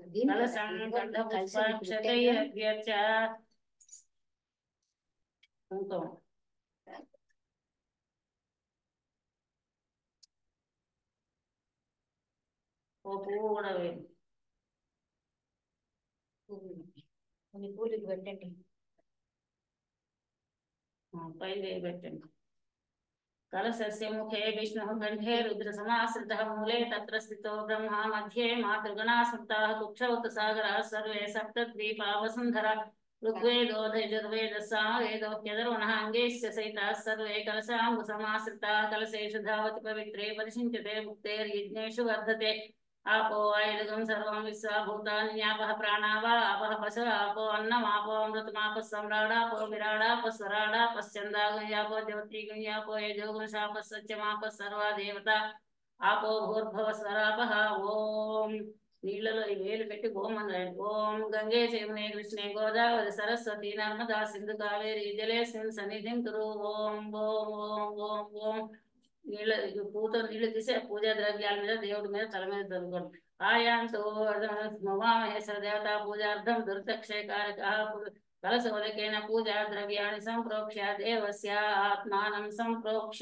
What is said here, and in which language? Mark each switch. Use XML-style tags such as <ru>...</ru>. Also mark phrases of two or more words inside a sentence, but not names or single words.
<sa>కలశం గంధపుష్పాక్షతై అభ్యర్చ</sa> <te>కుంకుమ ఓ పువ్వు కూడా వేయండి. కొన్ని పూలు పెట్టండి. పైన పెట్టండి.</te> <sa>कलशस्य मुखे विष्णुः कंठे रुद्रसमाश्रितः मूले तत्र स्थितो ब्रह्मा मध्ये मातृगणाः स्मृताः कुक्षौत सागराः सर्वे सप्तद्वीपा वसुन्धरा ऋग्वेदो यजुर्वेदः सामवेदोऽप्यधर्वणः अङ्गैश्च सहिताः सर्वे कलशाम्बुसमाश्रिताः कलशेषु धावति पवित्रे परिषिञ्चते मुक्तेर्यज्ञेषु वर्धते आपो आयुधगं सर्वं विश्वा भूतान्यापः प्राणावा आपः पशव आपो अन्नमापो अमृतमापः सम्राडापो विराडापः स्वराडापः छन्दागयापो ज्योतिगयापो यजोगुंशापः सत्यमापः सर्वा देवता आपो भूर्भुवः स्वरापः ओम</sa> <te>నీళ్ళలో ఈ వేలు పెట్టి ఓం అన్నాడు.</te> <sa>ఓం గంగే యమునే కృష్ణే గోదావరి సరస్వతి నర్మదా సింధు కావేరి జలేస్మిన్ సన్నిధిం కురు ఓం ఓం ఓం ఓం ఓం</sa> <te>నీళ్ళ పూతో నీళ్లు తీసి పూజా ద్రవ్యాల మీద దేవుడి మీద తల మీద చదువుకోండి.</te> <sa>ఆయాంతో మహామహేశ్వర దేవత పూజార్థం దుర్దక్షయకారక కలశోదకేన పూజా ద్రవ్యాన్ని సంప్రోక్ష్య దేవస్య ఆత్మానం సంప్రోక్ష్య.</sa>